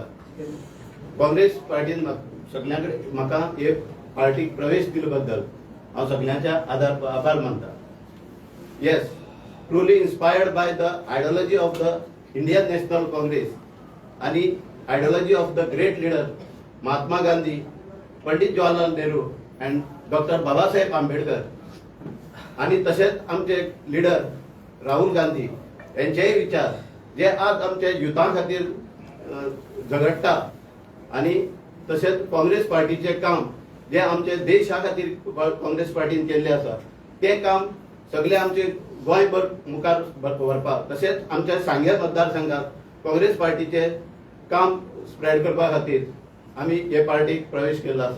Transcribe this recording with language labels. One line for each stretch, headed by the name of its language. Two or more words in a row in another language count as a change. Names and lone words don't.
Konkani: काँग्रेस पार्टीन सगळ्यां कडेन म्हाका एक पार्टीक प्रवेश दिले बद्दल हांव सगळ्यांचे आभार मानता.
English: Yes, truly inspired by the ideology of the Indian National Congress आणि ideology of the great leader Mahatma Gandhi,
Konkani: पंडित जवाहरलाल नेहरू अँड डॉक्टर बाबासाहेब आंबेडकर आणि तसेच आमचे लीडर राहुल गांधी यांचेही विचार जे आज आमच्या युथा खातीर झगडटा आणि तसेच काँग्रेस पार्टीचे काम जे आमचे देशा खातीर काँग्रेस पार्टीन केल्ले आसा, ते काम सगळे आमचे गोंयभर मुखार व्हरपाक, तसेच आमच्या सांगें मतदारसंघात काँग्रेस पार्टीचे काम स्प्रेड करपा खातीर आमी हे पार्टीक प्रवेश केल्लो आसा.